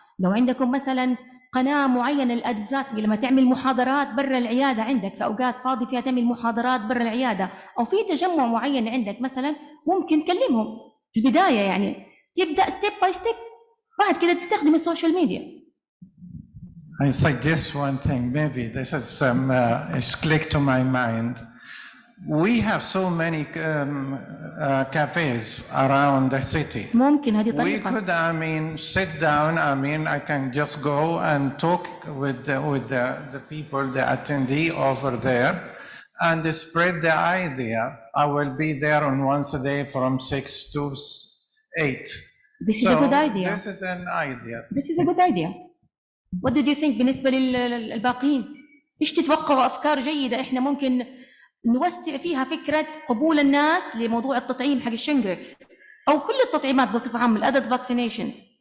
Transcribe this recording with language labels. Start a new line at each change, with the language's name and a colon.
Arabic: لو عندكم مثلا قناة معينة للأدفيرتايزنج، لما تعمل محاضرات برا العيادة عندك في أوقات فاضي فيها تعمل محاضرات برا العيادة، أو في تجمع معين عندك مثلا، ممكن تكلمهم في البداية، يعني تبدأ ستيب باي ستيب، بعد كده تستخدم السوشيال ميديا.
English: I suggest one thing, maybe this is it's clicked to my mind. We have so many cafes around the city.
Arabic: ممكن هذه
English: We
Arabic: طريقة.
English: could, I mean, sit down. I mean, I can just go and talk with the people, the attendee over there, and spread the idea. I will be there on once a day from 6 to 8. This is a good idea. This is an idea. This is a good idea. What did you think
Arabic: بالنسبة للباقين؟ إيش تتوقعوا أفكار جيدة إحنا ممكن نوسع فيها فكرة قبول الناس لموضوع التطعيم حق الشنغريكس أو كل التطعيمات بصفة عامة الأدلت vaccinations.